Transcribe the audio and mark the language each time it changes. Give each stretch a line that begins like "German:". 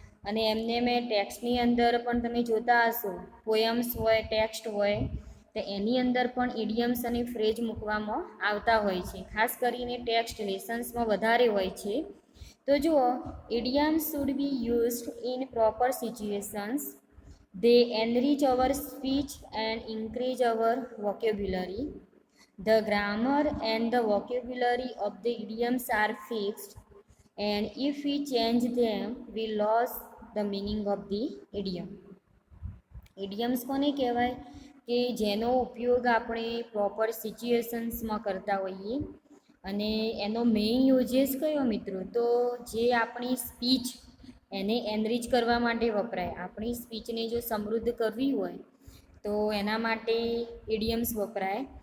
Gujarati: અને એમને મેં ટેક્સ્ટની અંદર પણ તમે જોતા હશો, પોયમ્સ હોય, ટેક્સ્ટ હોય, તો એની અંદર પણ ઇડિયમ્સ અને ફ્રેઝ મૂકવામાં આવતા હોય છે. ખાસ કરીને ટેક્સ્ટ લેસન્સમાં વધારે હોય છે. તો જુઓ,
English: Idioms should be used in proper situations. They enrich our speech and increase our vocabulary. The grammar and the vocabulary of the idioms are fixed, and if we change them, we lose the meaning of the idiom.
Gujarati: Idioms કોને કહેવાય કે જેનો ઉપયોગ આપણે proper સિચ્યુએશન્સમાં કરતા હોઈએ, અને એનો મેઇન યુઝેસ કયો મિત્રો? તો જે આપણી સ્પીચ એને એનરીચ કરવા માટે વપરાય. આપણી સ્પીચને જો સમૃદ્ધ કરવી હોય તો એના માટે ઇડિયમ્સ વપરાય.